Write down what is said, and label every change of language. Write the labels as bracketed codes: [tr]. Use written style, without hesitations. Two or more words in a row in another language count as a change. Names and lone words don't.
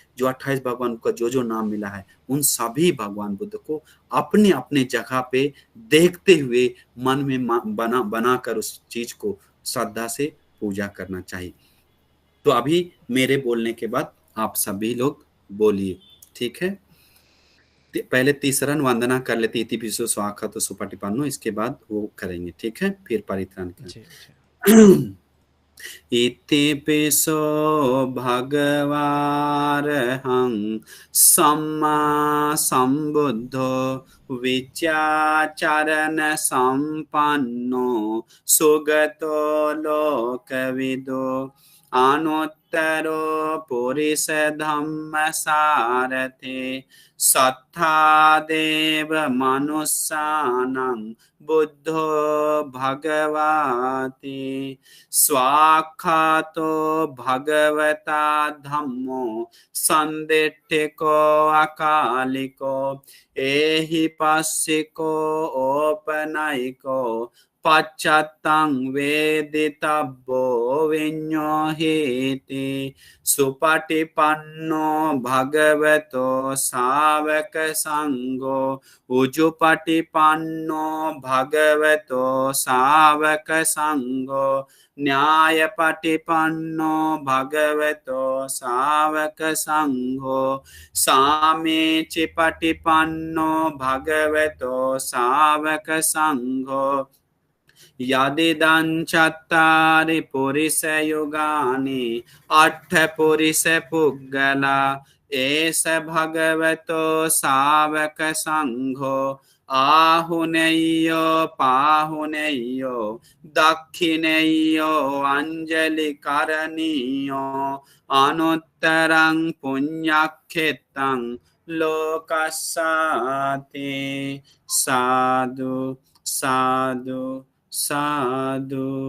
[hi] जो 28 भगवान का जो नाम मिला है, उन सभी भगवान बुद्ध को अपने अपने जगह पे देखते हुए मन में बनाकर उस चीज को श्रद्धा से पूजा करना चाहिए। तो अभी मेरे बोलने के बाद आप सभी लोग बोलिए, ठीक है? पहले तीसरन वंदना कर लेते, [pi] इति पिसो स्वाखा तो सुपटिपन्नो, [hi] इसके बाद वो करेंगे, ठीक है? फिर परित्राण करें। [pi] इतिपिसो भगवारहं सम्मा सम्बुद्धो विचाचरण संपन्नो सुगतो लोकविदो अनुत्तरो पुरुष धम्म सारथे सत्था देव मनुष्यानं बुद्धो भगवति स्वाख्यातो भगवता धम्मो संदिट्ठिको अकालिको एहि पश्चिको औपनयिको पश्चात्तं वेदितव्यो विඤ्ඤोहीति सुपटिपन्नो भगवतो सावक संगो उजुपटिपन्नो भगवतो सावक संगो न्यायपटिपन्नो भगवतो सावक संघो सामीचिपटिपन्नो भगवतो सावक संघो यदिदं चत्तारि पुरुषयुगानि अट्ठ पुरुष पुग्गला एष भगवतो सावक संघो आहुनेयो पाहुनेयो दक्षिणेयो अंजलि करणीयो अनुत्तरं पुण्यक्षेत्रं लोकस्याति साधु साधु साधु।